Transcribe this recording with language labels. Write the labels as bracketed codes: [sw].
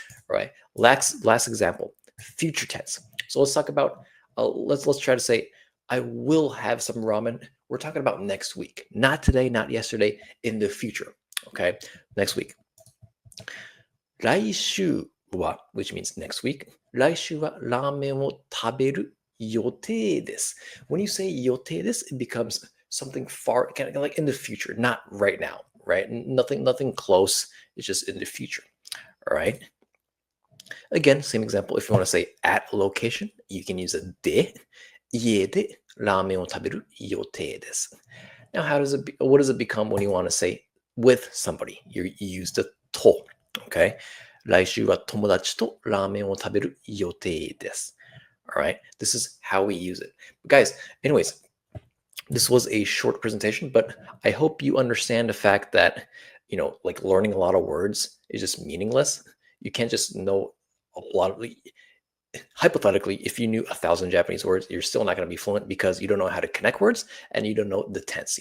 [en] All right, last example, future tense. So let's talk about let's try to say I will have some ramen. We're talking about next week, not today, not yesterday, in the future. Okay, next week. [ja] 来週は, [en] which means next week. [ja] 来週はラーメンを食べる予定です. [en] When you say [ja] 予定です, [en] it becomes something far, kind of like in the future, not right now, right? Nothing close. It's just in the future. All right. Again, same example. If you want to say at location, you can use a で、 [ja] 家でラーメンを食べる予定です。 [en] Now, what does it become when you want to say with somebody? You use the と。Okay. [ja] 来週は友達とラーメンを食べる予定です。 [en] All right. This is how we use it. Guys, anyways, this was a short presentation, but I hope you understand the fact that, like learning a lot of words is just meaningless. You can't just know a lot of, hypothetically, if you knew 1,000 Japanese words, you're still not going to be fluent because you don't know how to connect words and you don't know the tense.